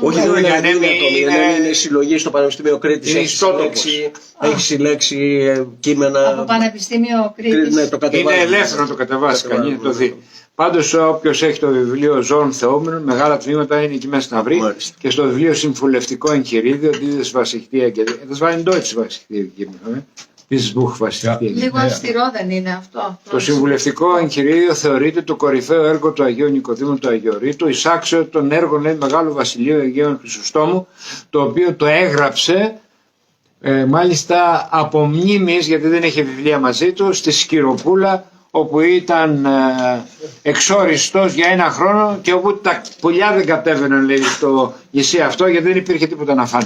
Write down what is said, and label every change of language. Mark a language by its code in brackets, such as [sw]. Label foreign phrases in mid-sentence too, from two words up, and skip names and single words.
[el] Όχι, δεν είναι συλλογή στο Πανεπιστήμιο Κρήτης. Έχει συλλέξει κείμενα. Από Πανεπιστήμιο Κρήτης. Ναι, το είναι ελεύθερο να το κατεβάσει κανείς να το δει. Πάντως όποιος έχει το βιβλίο Ζώων Θεούμενων, μεγάλα τμήματα είναι εκεί μέσα να βρει. Μάλιστα. Και στο βιβλίο Συμβουλευτικό Εγχειρίδιο, [de] dieses was ich dir gegeben habe. Das war in Deutsch, was ich dir gegeben habe. Dieses Buch, was ich dir gegeben habe. [el] Λίγο αυστηρό δεν είναι αυτό? Το Συμβουλευτικό Εγχειρίδιο θεωρείται το κορυφαίο έργο του Αγίου Νικοδήμου του Αγιορείτου, εισάξιο των έργων Μεγάλου Βασιλείου Αγίων Χρυσοστόμου, το οποίο το έγραψε μάλιστα από μνήμης, γιατί δεν είχε βιβλία μαζί του, στη Σκυροπούλα, όπου ήταν εξόριστος για ένα χρόνο και όπου τα πουλιά δεν κατέβαιναν, λέει, στο νησί αυτό, γιατί δεν υπήρχε τίποτα να φάνε.